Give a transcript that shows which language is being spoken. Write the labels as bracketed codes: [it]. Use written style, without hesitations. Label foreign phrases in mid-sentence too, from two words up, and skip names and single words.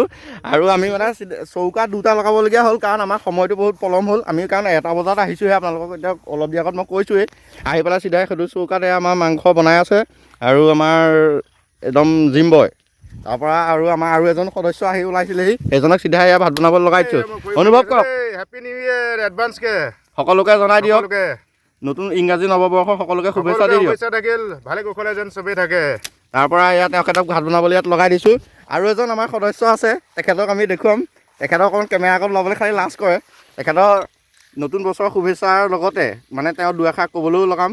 [as] আৰু আমি মানে চৌকা 2টা লগাবলগীয়া হ'ল, কাৰণ আমাৰ সময়টো বহুত পলম হ'ল। আমি কাৰণ 1টা বজাত আহিছোঁহে, আপোনালোকক এতিয়া অলপ দিনৰ আগত মই কৈছোঁৱেই। আহি পেলাই চিধাই সেইটো চৌকাত আমাৰ মাংস বনাই আছে আৰু আমাৰ একদম জিম বয়। তাৰপৰা আৰু আমাৰ আৰু এজন সদস্য আহি ওলাইছিলেহি, সেইজনক চিধাই এয়া ভাত বনাবলৈ লগাই দিছোঁ। অনুভৱ কৰক, [en] Happy New Year advance के [as] সকলোকে জনাই দিয়ক। সকলোকে নতুন ইংৰাজী নৱবৰ্ষৰ সকলোকে শুভেচ্ছা দি দিয়ক। শুভেচ্ছা থাকিল, ভালে কুশলে যেন চবেই থাকে। তাৰপৰা ইয়াত তেখেতক ভাত বনাবলৈ ইয়াত লগাই দিছোঁ। আৰু এজন আমাৰ সদস্য আছে, তেখেতক আমি দেখুৱাম। তেখেতক অকণ কেমেৰা আগত ল'বলৈ খালি লাজ কৰে। তেখেতৰ নতুন বছৰৰ শুভেচ্ছাৰ লগতে মানে তেওঁ 2 এষাৰ ক'বলৈও লগাম।